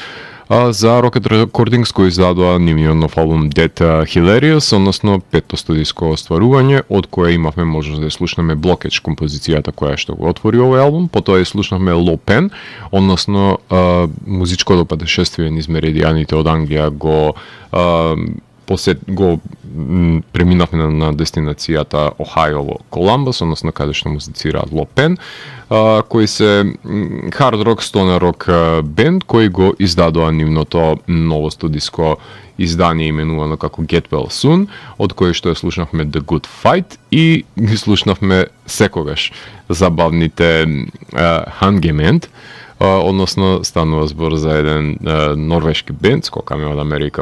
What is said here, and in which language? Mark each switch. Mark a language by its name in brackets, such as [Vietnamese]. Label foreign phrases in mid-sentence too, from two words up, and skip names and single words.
[Macedonian] За Rocket Recordings кој издадоа нивниот нов албум Dead Hilarious, односно 5-то студиско остварување, од кое имавме можност да слушнеме Blockage, композицијата која што го отвори овој албум, потоа слушнавме Low Pen, односно музичкото патешествие низ меридијаните од Англија го преминавме на дестинацијата Охајо во Коламбус, односно каде што музицираат Low Pen, кој се [English] hard rock, stoner rock [Macedonian] бенд кој го издадоа нивното ново студиско издание именувано како Get Well Soon, од кој што ја слушнавме The Good Fight и ги слушнавме секогаш забавните Hangement, односно станува збор за еден норвешки бенд, скокаме од Америка